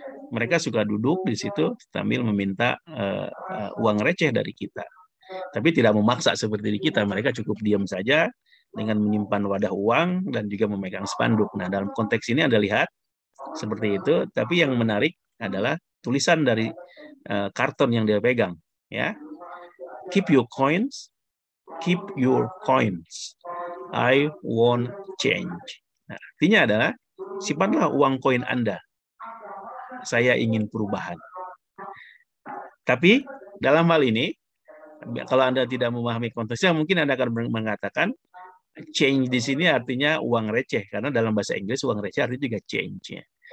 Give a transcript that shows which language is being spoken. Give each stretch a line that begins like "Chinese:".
Indonesian: Mereka suka duduk di situ sambil meminta uang receh dari kita. Tapi tidak memaksa seperti di kita, mereka cukup diam saja dengan menyimpan wadah uang dan juga memegang spanduk. Nah, dalam konteks ini Anda lihat seperti itu, tapi yang menarik adalah tulisan dari karton yang dia pegang ya.
English: Keep your coins, keep your coins. I won't change.
Indonesian: Nah, artinya adalah simpanlah uang koin Anda. Saya ingin perubahan. Tapi dalam hal ini, kalau Anda tidak memahami konteksnya, mungkin Anda akan mengatakan change di sini artinya uang receh, karena dalam bahasa Inggris uang receh artinya juga change. Ya.